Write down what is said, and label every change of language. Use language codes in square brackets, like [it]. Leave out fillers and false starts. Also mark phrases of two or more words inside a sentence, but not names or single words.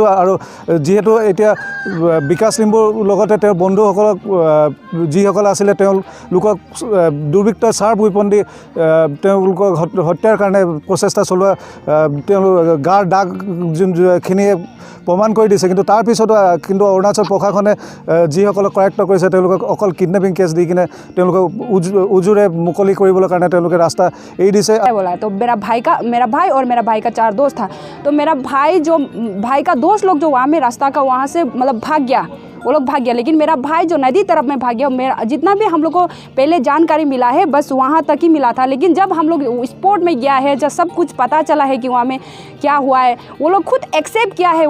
[as] আৰু যিহেতু এতিয়া বিকাশ লিম্বুৰ লগতে তেওঁৰ বন্ধুসকলক যিসকল আছিলে তেওঁলোকক দুৰ্বৃত্তই [en] sharp weapon [as] দি তেওঁলোকক হত্যাৰ কাৰণে প্ৰচেষ্টা চলোৱা তেওঁলোক গাৰ দাগ যোনখিনিয়ে প্ৰমাণ কৰি দিছে। কিন্তু তাৰপিছতো কিন্তু অৰুণাচল প্ৰশাসনে যিসকলক কৰায়ত্ব কৰিছে তেওঁলোকক অকল [en] kidnapping case [as] দি কিনে তেওঁলোকক উজুৰে মুকলি কৰিবলৈ কাৰণে তেওঁলোকে ৰাস্তা এৰি দিছে। [hi] बोला तो मेरा भाई और मेरा भाई का 4 दोस्त था, तो मेरा भाई का दोस्त लोग जो वहाँ में रास्ता का वहाँ से मतलब भाग गया, वो लोग भाग गया। लेकिन मेरा भाई जो नदी तरफ में भाग गया, मेरा जितना भी हम लोग को पहले जानकारी मिला है बस वहाँ तक ही मिला था। लेकिन जब हम लोग स्पॉट में गया है, जब सब कुछ पता चला है कि वहाँ में क्या हुआ है, वो लोग खुद एक्सेप्ट किया है।